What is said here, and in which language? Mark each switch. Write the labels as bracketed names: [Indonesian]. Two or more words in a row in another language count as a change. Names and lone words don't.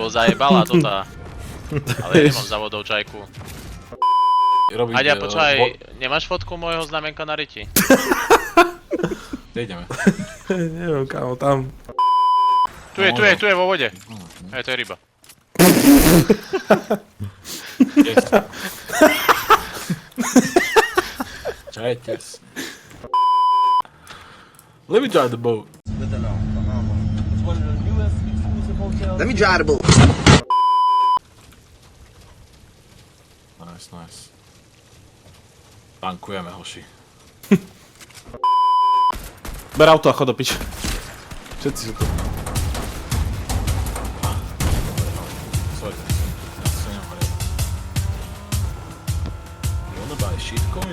[Slovak] bo zajebala to tá. Ale ja nemám za vodou čajku. Aďa, počkaj, nemáš fotku môjho znamenka na riti? Kde ideme? Neviem, kámo, tam. Tu je vo vode. Hej, to je ryba. [English] Yes. Čajtes. Let me drive the boat. Let me drive the boat. Nice, nice. [Slovak] Tankujeme, hoši. Ber auto a chod do piče. Všetci sú tu. Sorry, ja sa nehovorím. [English] You wanna buy shitcoin?